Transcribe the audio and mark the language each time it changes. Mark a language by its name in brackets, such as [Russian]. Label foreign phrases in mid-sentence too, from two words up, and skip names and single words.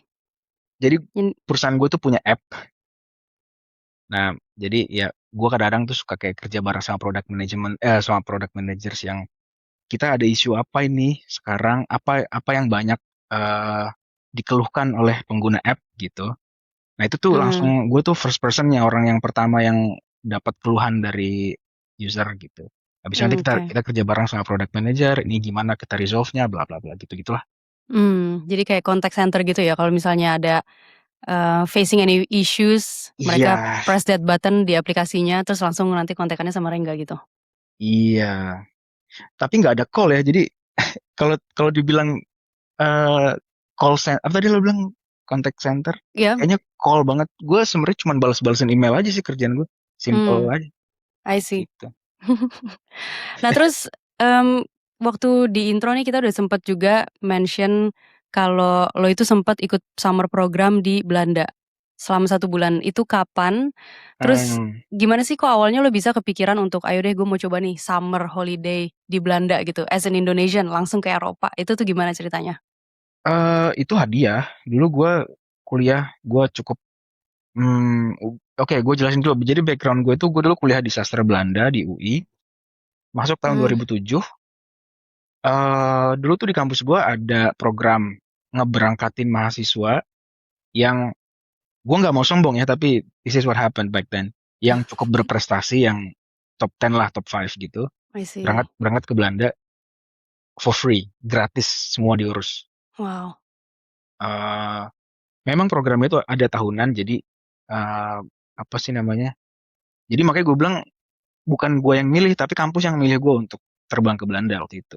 [Indonesian] Jadi perusahaan gue tuh punya app. Nah, jadi ya gue kadang-kadang tuh suka kayak kerja bareng sama sama [English] product managers [Indonesian] yang kita ada isu apa ini sekarang, apa yang banyak dikeluhkan oleh pengguna app gitu. Nah itu tuh langsung gue tuh [English] first personnya, [Indonesian] orang yang pertama yang dapat keluhan dari user gitu. Habis nanti kita kerja bareng sama [English] product manager, [Indonesian] ini gimana kita resolve-nya, bla bla bla gitu-gitulah. Jadi kayak [English] contact center [Indonesian] gitu ya. Kalau misalnya ada [English] facing any issues, [Indonesian] mereka Iya, [English] press that button [Indonesian] di aplikasinya, terus langsung nanti kontekannya sama Rengga gitu. iya. Tapi nggak ada call ya. Jadi kalau dibilang [English] call center, [Indonesian] apa tadi lo bilang [English] contact center? [Indonesian] Iya. Kayaknya call banget. Gue sebenarnya cuma balas-balasin email aja sih kerjaan gue. Simple aja. [English] I see. [Indonesian] Gitu. Nah terus waktu di intro nih kita udah sempat juga mention kalau lo itu sempat ikut [English] summer program [Indonesian] di Belanda selama 1 bulan. Itu kapan? Terus gimana sih kok awalnya lo bisa kepikiran untuk ayo deh gue mau coba nih [English] summer holiday [Indonesian] di Belanda gitu [English] as an Indonesian [Indonesian] langsung ke Eropa. Itu tuh gimana ceritanya? Itu hadiah. Dulu gue kuliah, gue cukup oke, gue jelasin dulu. Jadi background gue dulu kuliah di sastra Belanda di UI. Masuk tahun 2007. Dulu tuh di kampus gue ada program ngeberangkatin mahasiswa yang gue nggak mau sombong ya, tapi [English] this is what happened back then. [Indonesian] Yang cukup berprestasi, yang top 10 lah, top 5 gitu. [English] I see. [Indonesian] Berangkat ke Belanda. [English] for free, [Indonesian] gratis semua diurus. Wow. Eh, Memang programnya itu ada tahunan, jadi eh, apa sih namanya? Jadi makanya gue bilang bukan gue yang milih, tapi kampus yang milih gue untuk terbang ke Belanda waktu itu.